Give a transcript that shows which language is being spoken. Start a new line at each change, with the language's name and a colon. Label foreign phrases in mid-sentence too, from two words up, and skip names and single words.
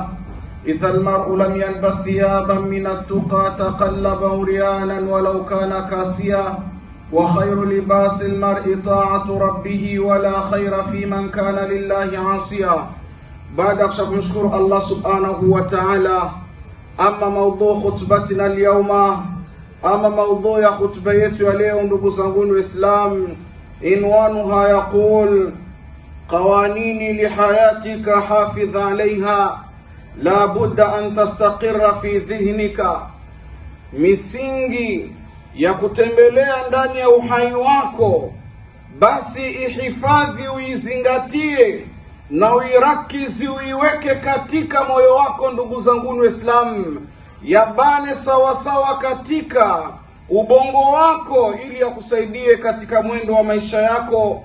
Arabic: إذا المرء لم يلبث ثيابا من التقى تقلب عريانا ولو كان كاسيا، وخير لباس المرء طاعة ربه ولا خير في من كان لله عاصيا. بعد أشكر الله سبحانه وتعالى. أما موضوع خطبتنا اليوم، أما موضوع خطبتنا اليوم
Swahili: ndugu zangu Waislamu,
Arabic: عنوانها يقول: قوانين لحياتك حافظ عليها لا بد أن تستقر في ذهنك.
Swahili: Misingi ya kutembelea ndani ya uhai wako, basi ihifadhi, uizingatie na uirakizi, uiweke katika moyo wako ndugu zangu Waislamu, yabane sawa sawa katika ubongo wako ili yakusaidie katika mwendo wa maisha yako.